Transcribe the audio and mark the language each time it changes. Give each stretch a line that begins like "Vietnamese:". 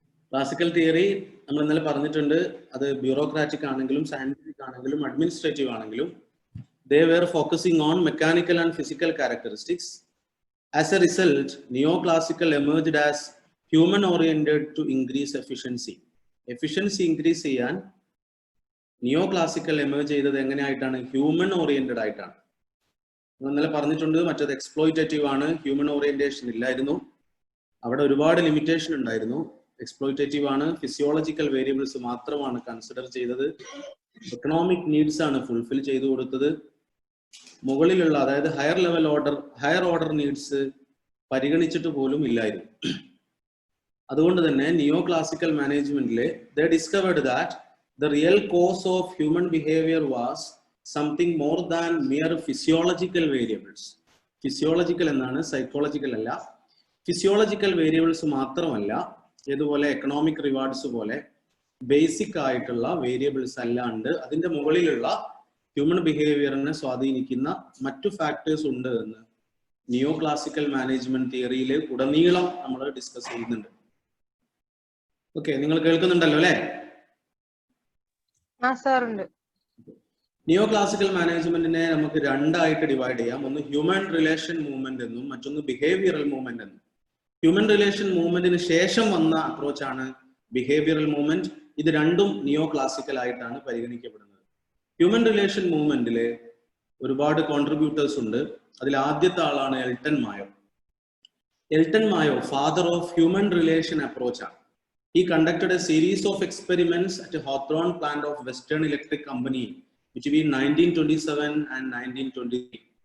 Malayalam: Classical theory നമ്മൾ ഇന്നലെ പറഞ്ഞിട്ടുണ്ട്, അത് ബ്യൂറോക്രാറ്റിക് ആണെങ്കിലും സയന്റിഫിക് ആണെങ്കിലും അഡ്മിനിസ്ട്രേറ്റീവ് ആണെങ്കിലും
English: they were focusing on mechanical and physical characteristics. As a result, neoclassical emerged as human oriented to increase efficiency.
Malayalam: Efficiency increase ചെയ്യാൻ neoclassical emerge ചെയ്തത് എങ്ങനെയായിട്ടാണ്? Human oriented ആയിട്ടാണ്. ഇന്നലെ പറഞ്ഞിട്ടുണ്ട്, മറ്റേത് എക്സ്പ്ലോയിറ്റേറ്റീവ് ആണ്, ഹ്യൂമൻ ഓറിയന്റേഷൻ ഇല്ലായിരുന്നു, അവിടെ ഒരുപാട് ലിമിറ്റേഷൻ ഉണ്ടായിരുന്നു. എക്സ്പ്ലോയിറ്റേറ്റീവ് ആണ്, ഫിസിയോളജിക്കൽ വേരിയബിൾസ് മാത്രമാണ് കൺസിഡർ ചെയ്തത്, എക്കണോമിക് നീഡ്സ് ആണ് ഫുൾഫിൽ ചെയ്തു കൊടുത്തത്. മുകളിലുള്ള, അതായത് ഹയർ ഓർഡർ നീഡ്സ് പരിഗണിച്ചിട്ട് പോലും ഇല്ലായിരുന്നു. അതുകൊണ്ട് തന്നെ നിയോ classical മാനേജ്മെന്റിലെ
English: they discovered that the real cause of human behavior was something more than mere physiological variables.
Malayalam: Physiological എന്നാണ്, സൈക്കോളജിക്കൽ അല്ല. ഫിസിയോളജിക്കൽ വേരിയബിൾസ് മാത്രമല്ല, ഇതുപോലെ എക്കണോമിക് റിവാർഡ്സ് പോലെ ബേസിക് ആയിട്ടുള്ള വേരിയബിൾസ് അല്ലാണ്ട് അതിന്റെ മുകളിലുള്ള ഹ്യൂമൻ ബിഹേവിയറിനെ സ്വാധീനിക്കുന്ന മറ്റു ഫാക്ടേഴ്സ് ഉണ്ട് എന്ന് നിയോ ക്ലാസിക്കൽ മാനേജ്മെന്റ് തിയറിയിൽ ഉടനീളം നമ്മൾ ഡിസ്കസ് ചെയ്യുന്നുണ്ട്. ഓക്കെ, നിങ്ങൾ കേൾക്കുന്നുണ്ടല്ലോ അല്ലെ? നിയോ ക്ലാസിക്കൽ മാനേജ്മെന്റിനെ നമുക്ക് രണ്ടായിട്ട് ഡിവൈഡ് ചെയ്യാം. ഒന്ന് ഹ്യൂമൻ റിലേഷൻ മൂവ്മെന്റ് എന്നും മറ്റൊന്ന് ബിഹേവിയറൽ മൂവ്മെന്റ് എന്നും. ഹ്യൂമൻ റിലേഷൻ മൂവ്മെന്റിന് ശേഷം വന്ന അപ്രോച്ചാണ് ബിഹേവിയറൽ മൂവ്മെന്റ്. ഇത് രണ്ടും നിയോ ക്ലാസിക്കൽ ആയിട്ടാണ് പരിഗണിക്കപ്പെടുന്നത്. ഹ്യൂമൻ റിലേഷൻ മൂവ്മെന്റില് ഒരുപാട് കോൺട്രിബ്യൂട്ടേഴ്സ് ഉണ്ട്. അതിൽ ആദ്യത്തെ ആളാണ് Elton മായോ. Elton മായോ father of human relation approach ആണ്.
English: He conducted a series of experiments at a Hawthorne plant of Western Electric Company between 1927 and 1933.